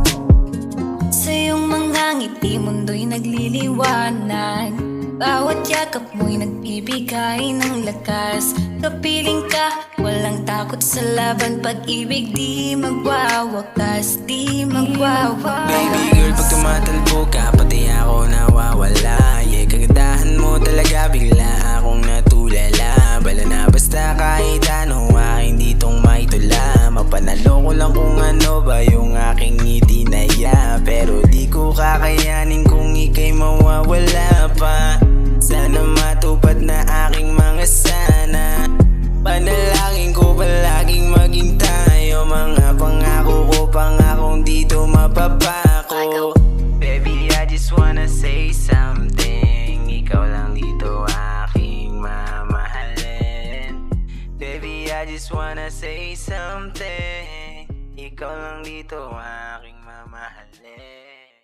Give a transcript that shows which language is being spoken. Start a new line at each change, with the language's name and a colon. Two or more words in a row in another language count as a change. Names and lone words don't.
Filipino: Sa iyong mga ngiti mundo'y nagliliwanag, bawat yakap mo'y nagbibigay ng lakas. Kapiling ka, walang takot sa laban, pag-ibig di magwawakas, di magwawakas.
English: Baby girl,
Filipino: pag tumatalbo ka, pati ako nawawala. Yeah, kagandahan mo talaga, bigla akong natulala. Bala na basta kahit ano, aking ditong maitula. Mapanalo ko lang kung ano ba yung aking ngiti na ya. Pero di ko kakayanin kung ika'y mawawala pa. Sana matupad na aking mga sana. Panalangin ko palaging maging tayo. Mga pangako ko, pangakong dito mapapako.
English: Baby, I just wanna say something.
Filipino: Ikaw lang dito aking mamahalin.
English: Baby, I just wanna say something.
Filipino: Ikaw lang dito aking mamahalin.